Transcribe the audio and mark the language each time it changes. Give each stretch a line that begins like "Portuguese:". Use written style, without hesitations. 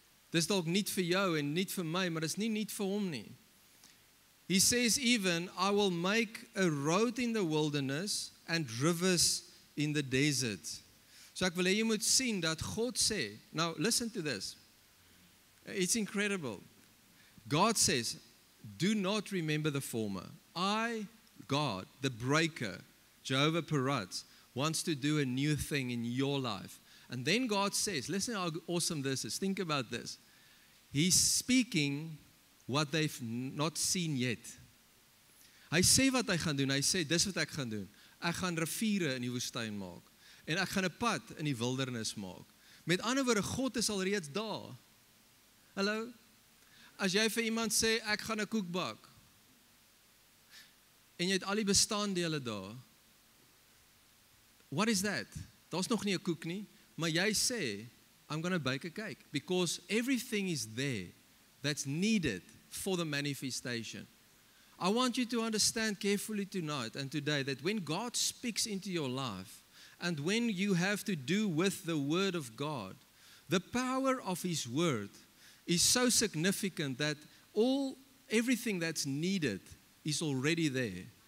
Afrikaans: Dis dalk nuut vir jou en nuut vir my, maar dis nie nuut vir hom nie.
English: He says even, I will make a road in the wilderness and rivers in the desert.
Afrikaans: So ek wil hê jy moet sien dat God sê,
English: now listen to this. It's incredible. God says, do not remember the former. God, the breaker, Jehovah Paratz, wants to do a new thing in your life. And then God says, listen how awesome this is. Think about this. He's speaking what they've not seen yet.
Afrikaans: Hy sê wat hy gaan doen. Hy sê, dis wat ek gaan doen. Ek gaan riviere in die woestyn maak. En ek gaan 'n pad in die wildernis maak. Met ander woorde, God is al reeds daar. Hallo? As jy vir iemand sê, ek gaan 'n koek bak. En jy het al die bestanddele daar.
English: What is that?
Afrikaans: Daar's nog nie 'n koek nie, maar jy sê,
English: I'm going to bake a cake. Because everything is there that's needed for the manifestation. I want you to understand carefully tonight and today that when God speaks into your life and when you have to do with the Word of God, the power of His Word is so significant that everything that's needed is already there.